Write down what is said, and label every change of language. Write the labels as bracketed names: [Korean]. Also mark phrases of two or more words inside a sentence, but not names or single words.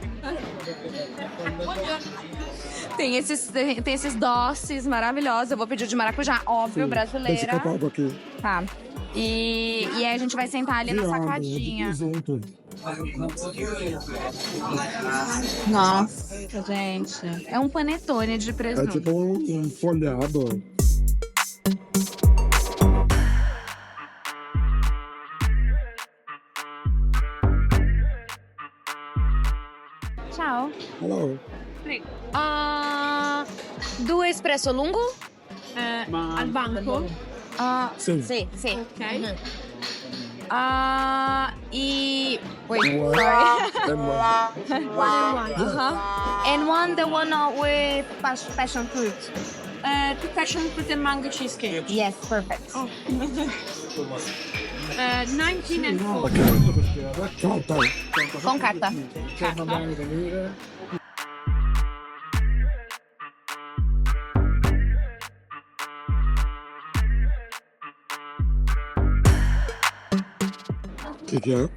[Portuguese] tem esses doces maravilhosos. Eu vou pedir o de maracujá, óbvio, Deixa brasileira. que eu pago aqui. Tá. E aí a gente vai sentar ali na sacadinha. Junto. Nossa, gente. É um panetone de É presunto. tipo um folhado. [Italian] Ciao. [English] Hello. [Italian] Due espresso lungo? Al banco. [Portuguese] Sim. [Italian] Sì, sì. [English] Ok. [Portuguese] E... [English] Wait, One. sorry. And one. And one, the one with passion fruit. Two passion fruit and mango cheesecake. Yes, perfect. 19 and 4. [Portuguese] Tchau, tá. Com carta. O que é?